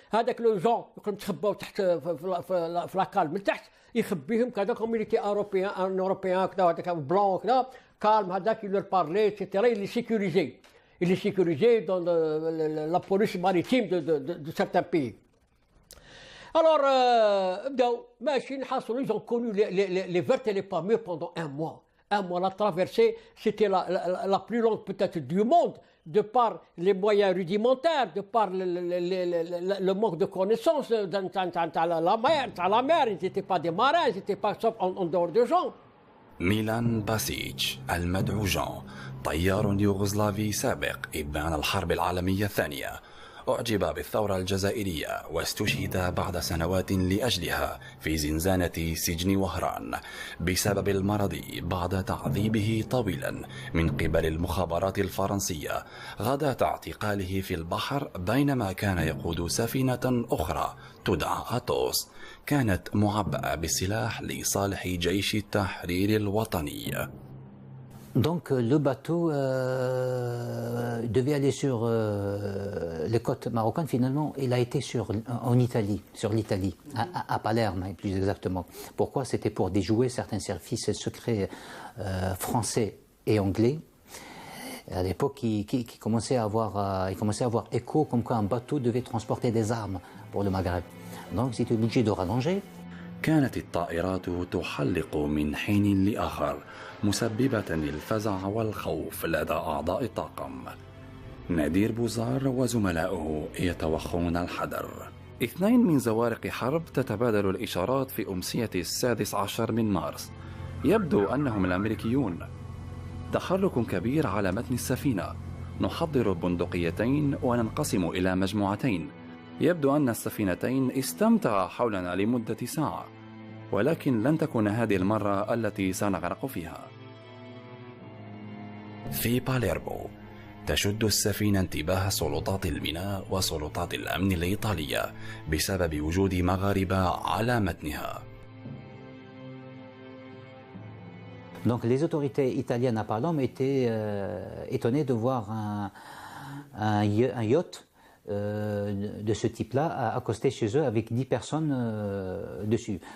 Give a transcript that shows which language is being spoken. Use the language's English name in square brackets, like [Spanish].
[Arabic] هذاك لو جون كانوا تخباو تحت في لاكال من تحت يخبيهم كذا كوم [French] il était un européen [Arabic] كذا هذاك بلون كذا calme هذاك [French] il leur parlait etc. Il les sécurisait dans la police maritime de certains pays. Alors [Arabic] بداو ماشيين حصلوا [French] ils ont connu les vertes et les pas mûres pendant un mois. La traversée, c'était la plus longue peut-être du monde, de par les moyens rudimentaires, de par le manque de connaissances la mer, ils n'étaient pas des marins, ils n'étaient pas sauf en dehors de gens. [Arabic] ميلان باسيتش المدعو جان طيار يوغوسلافي سابق إبان الحرب العالمية الثانية، أعجب بالثورة الجزائرية واستشهد بعد سنوات لأجلها في زنزانة سجن وهران بسبب المرض بعد تعذيبه طويلا من قبل المخابرات الفرنسية غداة اعتقاله في البحر بينما كان يقود سفينة أخرى تدعى أتوس كانت معبأة بالسلاح لصالح جيش التحرير الوطني. [French] Donc le bateau devait aller sur les côtes marocaines. Finalement, il a été en Italie, sur l'Italie, à Palerme plus exactement. Pourquoi? C'était pour déjouer certains services secrets français et anglais. À l'époque, il commençait à avoir écho comme quoi un bateau devait transporter des armes pour le Maghreb. Donc ils étaient obligés de rallonger. [Arabic] كانت الطائرات تحلق من حين لآخر مسببة الفزع والخوف لدى أعضاء الطاقم. نادير بوزار وزملائه يتوخون الحذر. 2 من زوارق حرب تتبادل الإشارات في أمسية 16 من مارس. يبدو أنهم الأمريكيون. تحرك كبير على متن السفينة. نحضر بندقيتين وننقسم إلى مجموعتين. يبدو أن السفينتين استمتعا حولنا لمدة ساعة، ولكن لن تكون هذه المرة التي سنغرق فيها. في باليرمو تشد السفينة انتباه سلطات الميناء وسلطات الأمن الإيطالية بسبب وجود مغاربة على متنها. [French] Donc les autorités italiennes à Palerme étaient étonnées de voir un yacht de ce type-là accosté chez eux avec 10 personnes dessus.